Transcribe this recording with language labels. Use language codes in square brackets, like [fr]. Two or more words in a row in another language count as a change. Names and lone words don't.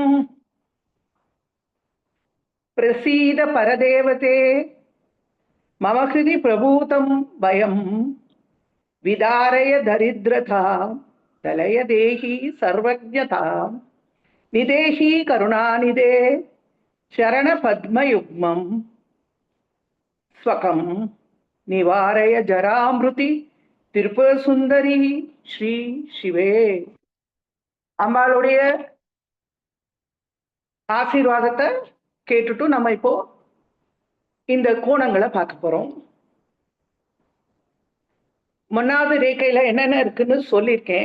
[sa] प्रसीद परदेवते मम हृदि प्रभूतं भयं विदारय दरिद्रतां दलय देहि सर्वज्ञतां निदेहि करुणानिधे शरणपद्मयुग्मं स्वकं निवारय जरामृति त्रिपुरसुन्दरि श्री शिवे. [ta] அம்பாளுடைய ஆசீர்வாதத்தை கேட்டுட்டு நம்ம இப்போ இந்த கோணங்களை பார்க்க போறோம். முன்னாவது ரேகையில என்னென்ன இருக்குன்னு சொல்லியிருக்கேன்.